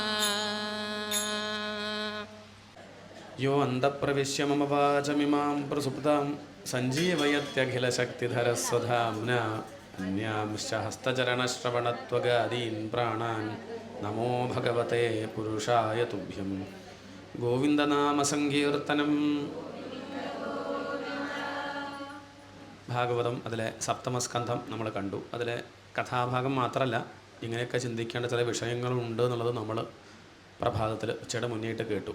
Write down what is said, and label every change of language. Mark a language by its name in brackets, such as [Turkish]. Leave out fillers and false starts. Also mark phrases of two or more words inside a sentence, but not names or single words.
[Sanskrit] यो अन्तःप्रविश्य मम वाचमिमां प्रसुप्तां सञ्जीवयत्यखिलशक्तिधरस्वधाम्ना अन्यांश्च हस्तचरणश्रवणत्वगादीन् प्राणान् नमो भगवते पुरुषाय तुभ्यं ഗോവിന്ദനാമസങ്കീർത്തനം. [Malayalam] ഭാഗവതം അതിലെ സപ്തമസ്കന്ധം നമ്മൾ കണ്ടു. അതിലെ കഥാഭാഗം മാത്രമല്ല, ഇങ്ങനെയൊക്കെ ചിന്തിക്കേണ്ട ചില വിഷയങ്ങളുണ്ട് എന്നുള്ളത് നമ്മൾ പ്രഭാതത്തിൽ ഉച്ചയുടെ മുന്നേറ്റ് കേട്ടു.